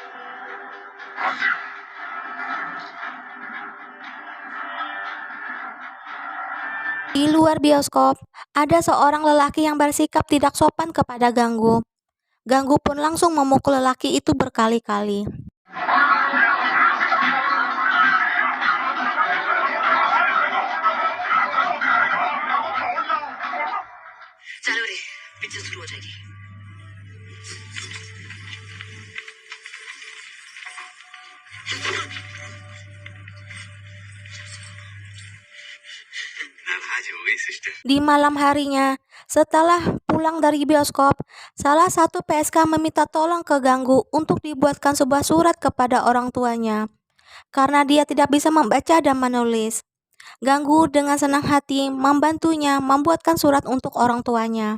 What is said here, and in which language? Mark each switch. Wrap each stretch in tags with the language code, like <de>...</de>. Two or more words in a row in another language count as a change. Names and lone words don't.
<id>Di luar bioskop, ada seorang lelaki yang bersikap tidak sopan kepada Ganggu. Ganggu pun langsung memukul lelaki itu berkali-kali.</id> <hi>चलो रे पिक्चर शुरू हो जाएगी नाराज हो गई सिस्टर</hi> <id>Di malam harinya, setelah pulang dari bioskop, salah satu PSK meminta tolong ke Ganggu untuk dibuatkan sebuah surat kepada orang tuanya. Karena dia tidak bisa membaca dan menulis. Ganggu dengan senang hati membantunya membuatkan surat untuk orang tuanya.</id>